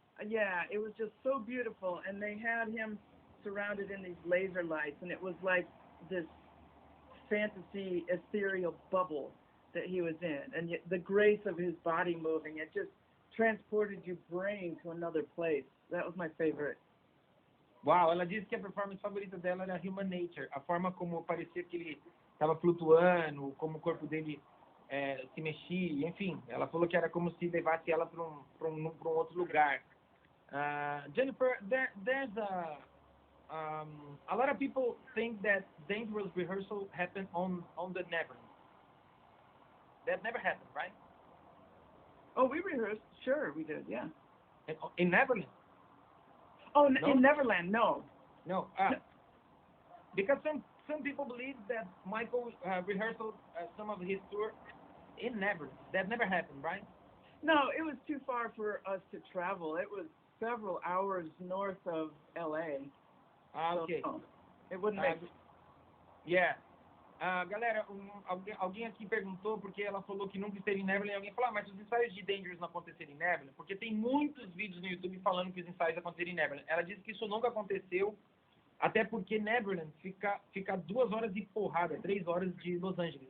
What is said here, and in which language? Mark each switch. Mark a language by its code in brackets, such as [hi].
[en] Yeah, it was just so beautiful, and they had him surrounded in these laser lights, and it was like this fantasy ethereal bubble that he was in, and yet the grace of his body moving, it just transported your brain to another place. That was my favorite. [pt] Uau, ela disse que a performance favorita dela era Human Nature, a forma como parecia que ele estava flutuando, como o corpo dele se mexia, enfim. Ela falou que era como se levasse ela para um outro lugar. [en] Jennifer, there's a lot of people think that dangerous rehearsal happened on the Neverland. That never happened, right? Oh, we rehearsed. Sure, we did. Yeah. In Neverland? Oh, No? in Neverland, no. No. Because some people believe that Michael rehearsed some of his tour in Neverland. That never happened, right? No, it was too far for us to travel. It was several hours north of L.A. Okay. So, no, it wouldn't make. Yeah. [pt] Galera, alguém aqui perguntou porque ela falou que nunca esteve em Neverland. Alguém falou, mas os ensaios de Dangerous não aconteceram em Neverland? Porque tem muitos vídeos no YouTube falando que os ensaios aconteceram em Neverland. Ela disse que isso nunca aconteceu, até porque Neverland fica 2 horas de porrada, 3 horas de Los Angeles.